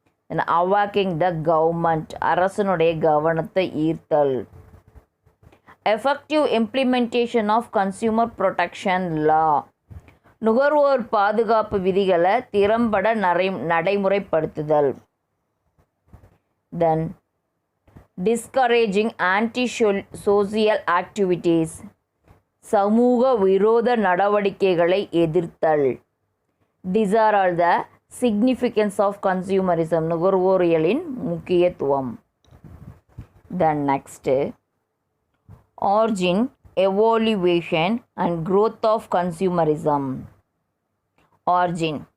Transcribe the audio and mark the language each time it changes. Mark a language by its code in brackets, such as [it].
[en] then awaking the government, [ta] அரசனுடைய கவனத்தை ஈர்த்தல். [en] effective implementation of consumer protection law, [ta] நுகர்வோர் பாதுகாப்பு விதிகளை திறம்பட நடைமுறைப்படுத்துதல். [en] Then discouraging anti-social activities. [ta] சமூக விரோத நடவடிக்கைகளை எதிர்த்தல். [en] These are all the significance of consumerism. [ta] நுகர்வோரியலின் முக்கியத்துவம். [en] Then next, origin, evaluation and growth of consumerism. Origin.